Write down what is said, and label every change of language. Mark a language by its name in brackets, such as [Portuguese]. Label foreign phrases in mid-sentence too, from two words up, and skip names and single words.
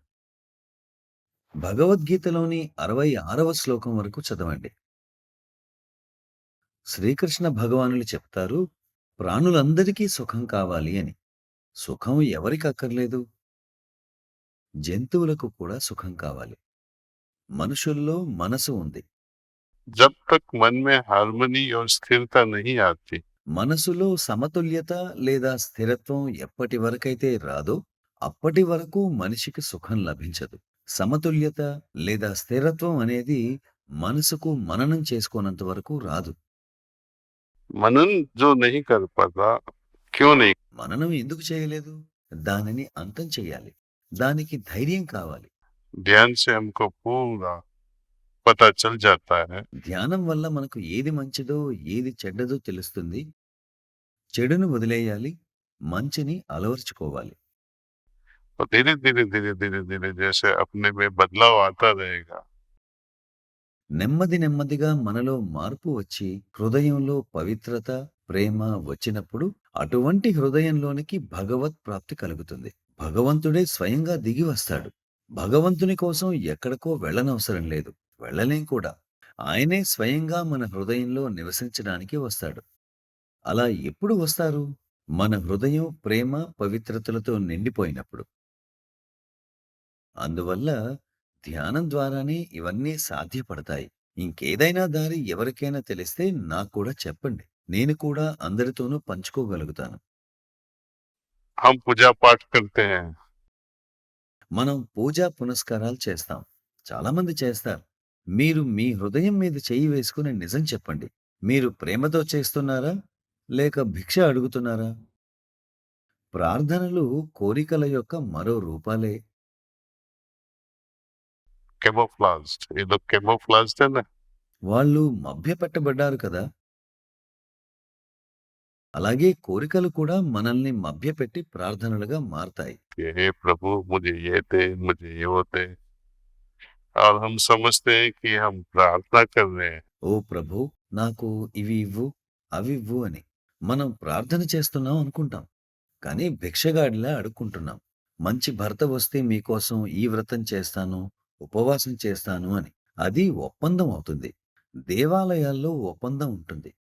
[Telugu] భగవద్గీతలోని 66వ శ్లోకం వరకు చదవండి. శ్రీకృష్ణ భగవానులు చెప్తారు, ప్రాణులందరికీ సుఖం కావాలి అని. సుఖం ఎవరికక్కర్లేదు? జంతువులకు కూడా సుఖం కావాలి. మనుషుల్లో మనసు ఉంది. [Hindi] जब तक मन में हार्मनी और स्थिरता नहीं आती, [Telugu] మనసులో సమతుల్యత లేదా స్థిరత్వం ఎప్పటి వరకైతే రాదో, అప్పటి వరకు మనిషికి సుఖం లభించదు. సమతుల్యత లేదా స్థిరత్వం అనేది మనసుకు మననం చేసుకోనంత వరకు రాదు. [Hindi] मनन जो नहीं कर पाता, क्यों नहीं? [Telugu] మననం ఎందుకు చేయలేదు? దానిని అంతం చేయాలి. దానికి ధైర్యం కావాలి. [Hindi] ध्यान से हमको पूरा पता चल जाता है [Telugu] ధ్యానం వల్ల మనకు ఏది మంచిదో, ఏది చెడ్డదో తెలుస్తుంది. చెడును వదిలేయాలి. మంచిని అలవర్చుకోవాలి. [Hindi] और धीरे धीरे धीरे धीरे धीरे जैसे अपने में बदलाव आता रहेगा, [Telugu] నెమ్మది నెమ్మదిగా మనలో మార్పు వచ్చి హృదయంలో పవిత్రత, ప్రేమ వచ్చినప్పుడు అటువంటి హృదయంలోనికి భగవత్ ప్రాప్తి కలుగుతుంది. భగవంతుడే స్వయంగా దిగి వస్తాడు. భగవంతుని కోసం ఎక్కడికో వెళ్ళనవసరం లేదు. వెళ్ళలేం కూడా. ఆయనే స్వయంగా మన హృదయంలో నివసించడానికి వస్తాడు. అలా ఎప్పుడు వస్తారు? మన హృదయం ప్రేమ, పవిత్రతలతో నిండిపోయినప్పుడు. అందువల్ల ధ్యానం ద్వారానే ఇవన్నీ సాధ్యపడతాయి. ఇంకేదైనా దారి ఎవరికైనా తెలిస్తే నాకు కూడా చెప్పండి. నేను కూడా అందరితోనూ పంచుకోగలుగుతాను. [Hindi] हम पूजा पाठ करते हैं, [Telugu] మనం పూజా పునస్కారాలు చేస్తాం. చాలామంది చేస్తారు. మీరు మీ హృదయం మీద చెయ్యి వేసుకుని నిజం చెప్పండి. మీరు ప్రేమతో చేస్తున్నారా? లేక భిక్ష అడుగుతున్నారా? ప్రార్థనలు కోరికల యొక్క మరో రూపాలే. [Hindi] कैमोफ्लाज्ड, ये लोग कैमोफ्लाज्ड है ना, [Telugu] వాళ్ళు మభ్యపెట్టబడ్డారు కదా! అలాగే కోరికలు కూడా మనల్ని మభ్యపెట్టి ప్రార్థనలుగా మారతాయి. [Hindi] कि हे प्रभु मुझे ये दे, मुझे ये वो दे, और हम समझते हैं कि हम प्रार्थना कर रहे हैं। [Telugu] ఓ ప్రభూ! నాకు ఇవి ఇవ్వు, అవివ్వు అని. మనం ప్రార్థన చేస్తున్నాం అనుకుంటాం. కానీ భిక్షగాడిలా అడుక్కుంటున్నాం. మంచి భర్త వస్తే మీకోసం ఈ వ్రతం చేస్తాను, ఉపవాసం చేస్తాను అని. అది ఒప్పందం అవుతుంది. దేవాలయాల్లో ఒప్పందం ఉంటుంది.